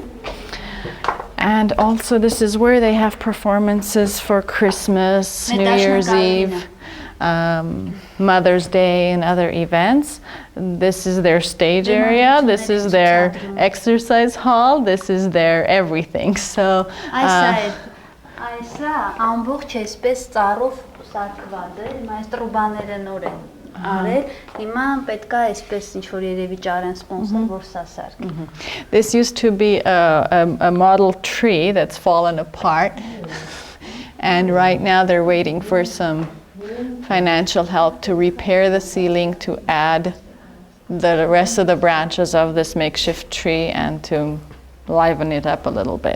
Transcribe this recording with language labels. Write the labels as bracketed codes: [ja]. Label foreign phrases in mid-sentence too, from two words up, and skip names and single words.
[en] And also this is where they have performances for Christmas, New Year's Eve, Mother's Day, and other events. This is their stage area. This is their exercise hall. This is their everything. So [hy] Այսա ամբողջ էսպես ծառով սարքված է, այս տրուբաները նոր են արել։ Հիմա պետք է այսպես ինչ որ երևի ճարեն սպոնսոր, որ սա սարք։ [en] This used to be a model tree that's fallen apart. And right now they're waiting for some financial help to repair the ceiling, to add the rest of the branches of this makeshift tree and to liven it up a little bit.